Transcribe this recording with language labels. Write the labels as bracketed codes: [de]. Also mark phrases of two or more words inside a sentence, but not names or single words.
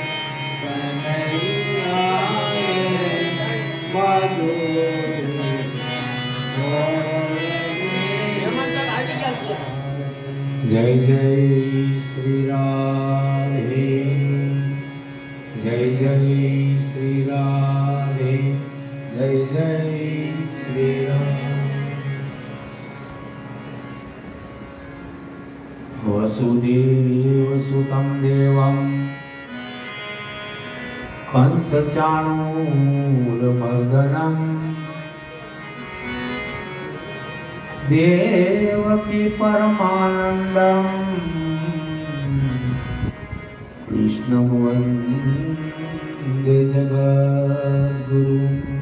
[hi] मधुरी मोरली जय जय श्री राधे जय जय श्री राधे जय जय श्री राधे [sa] वसुदेवसुतं देवं कंसचाणूरमर्दनं देवकी परमानन्दं कृष्णं वन्दे जगद्गुरुं